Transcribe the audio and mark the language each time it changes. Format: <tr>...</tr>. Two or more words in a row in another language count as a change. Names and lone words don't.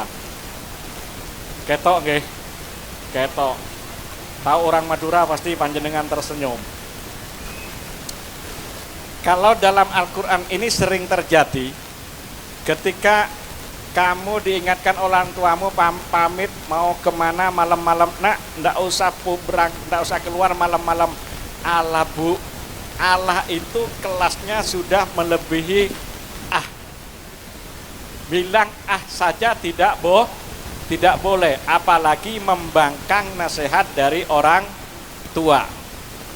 <jv>Ketok nggih, ketok.</jv> <id>Tahu orang Madura pasti panjenengan tersenyum. Kalau dalam Al-Quran ini sering terjadi, ketika kamu diingatkan orang tuamu pamit mau kemana malam-malam, nak ndak usah ndak usah keluar malam-malam. Allah Bu, Allah itu kelasnya sudah melebihi bilang saja tidak boleh, apalagi membangkang nasihat dari orang tua.</id>